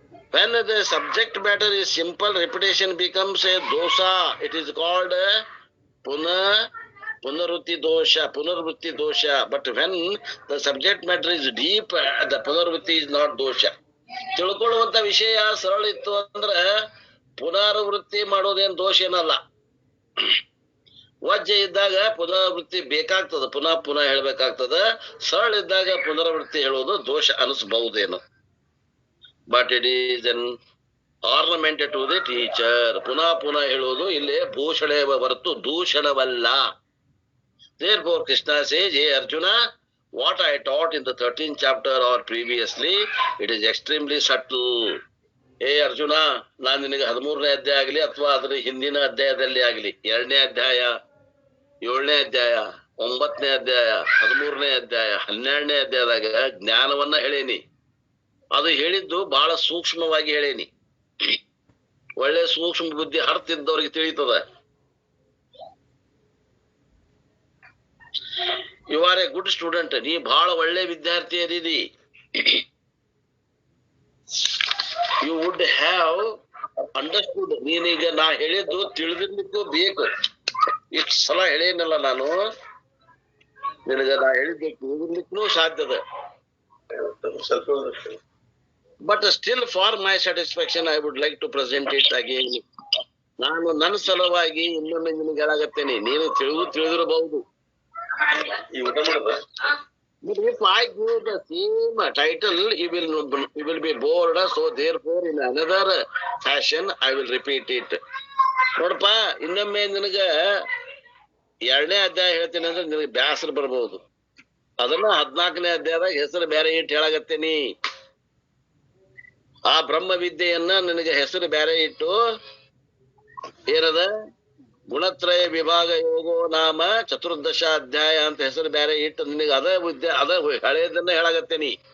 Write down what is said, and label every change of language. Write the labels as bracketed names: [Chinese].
[English] When the subject matter is simple, repetition becomes a dosha. It is called punarvritti dosha. But when the subject matter is deep, the punarvritti is not dosha. [Kannada] ತಿಳ್ಕೊಳ್ಳುವಂತ ವಿಷಯ ಸರಳ ಇತ್ತು ಅಂದ್ರ ಪುನರಾವೃತ್ತಿ ಮಾಡೋದೇನ್ ದೋಷ ಏನಲ್ಲ. ವಜ್ಜೆ ಇದ್ದಾಗ ಪುನರಾವೃತ್ತಿ ಬೇಕಾಗ್ತದ, ಪುನಃ ಪುನಃ ಹೇಳ್ಬೇಕಾಗ್ತದ. ಸರಳ ಇದ್ದಾಗ ಪುನರಾವೃತ್ತಿ ಹೇಳೋದು ದೋಷ ಅನಿಸಬಹುದೇನು. [English] But it is an ornament to the teacher. [Kannada] ಪುನಃ ಪುನಃ ಹೇಳೋದು ಇಲ್ಲಿ ಭೂಷಣೆ ಹೊರತು ದೂಷಣವಲ್ಲ. [English] Therefore Krishna says, hey Arjuna, what I taught in the 13th chapter or previously, it is extremely subtle. [Kannada] ಏ ಅರ್ಜುನ, ನಾನ್ ನಿನಗೆ 13ನೇ ಅಧ್ಯಾಯ ಆಗಲಿ ಅಥವಾ ಅದರ ಹಿಂದಿನ ಅಧ್ಯಾಯದಲ್ಲಿ ಆಗಲಿ, 2ನೇ ಅಧ್ಯಾಯ, 7ನೇ ಅಧ್ಯಾಯ, 9ನೇ ಅಧ್ಯಾಯ, 13ನೇ ಅಧ್ಯಾಯ, 12ನೇ ಅಧ್ಯಾಯದಾಗ ಜ್ಞಾನವನ್ನ ಹೇಳೇನಿ. ಅದು ಹೇಳಿದ್ದು ಬಹಳ ಸೂಕ್ಷ್ಮವಾಗಿ ಹೇಳೇನಿ. ಒಳ್ಳೆ ಸೂಕ್ಷ್ಮ ಬುದ್ಧಿ ಹರ್ತಿದ್ದವ್ರಿಗೆ ತಿಳಿತದ. [English] You are a good student. [Kannada] ನೀ ಬಹಳ ಒಳ್ಳೆ ವಿದ್ಯಾರ್ಥಿ ಅದೀದಿ. [English] You would have understood. [Kannada] ನೀನೀಗ ನಾ ಹೇಳಿದ್ದು ತಿಳಿದಿರ್ಲಿಕ್ಕೂ ಬೇಕು. ಇಷ್ಟು ಸಲ ಹೇಳೇನಲ್ಲ ನಾನು, ನಿನಗ ನಾ ಹೇಳಿದ್ದು ತಿಳಿದಿರ್ಲಿಕ್ಕೂ ಸಾಧ್ಯದ. [English] But still for my satisfaction I would like to present it again. [Kannada] ನಾನು ನನ್ನ ಸಲುವಾಗಿ ಇನ್ನೊಮ್ಮೆ ನಿನಗೆ ಹೇಳಾಗತ್ತೇನೆ. ನೀನು ತಿಳಿದಿರಬಹುದು. ಈ ಊಟ ಮಾಡೋದ? [English] But if I give the same title, you will be bored. So therefore, in another fashion, I will repeat it. [Kannada] ನೋಡಪ್ಪ, ಇನ್ನೊಮ್ಮೆ ನಿನಗ 2ನೇ ಅಧ್ಯಾಯ ಹೇಳ್ತೀನಿ ಅಂದ್ರೆ ನಿನಗೆ ಬ್ಯಾಸರ ಬರ್ಬಹುದು. ಅದನ್ನ 14ನೇ ಅಧ್ಯಾಯದಾಗ ಹೆಸರು ಬೇರೆ ಇಟ್ಟು ಹೇಳಾಗತ್ತೇನಿ. ಆ ಬ್ರಹ್ಮ ವಿದ್ಯೆಯನ್ನ ನಿನಗೆ ಹೆಸರು ಬೇರೆ ಇಟ್ಟು ಏನದ ಗುಣತ್ರಯ ವಿಭಾಗ ಯೋಗೋ ನಾಮ 14th ಅಧ್ಯಾಯ ಅಂತ ಹೆಸರು ಬೇರೆ ಇಟ್ಟು ನಿನಗೆ ಅದ ವಿದ್ಯೆ ಅದ ಹಳೆಯದನ್ನ ಹೇಳಾಗತ್ತೇನಿ.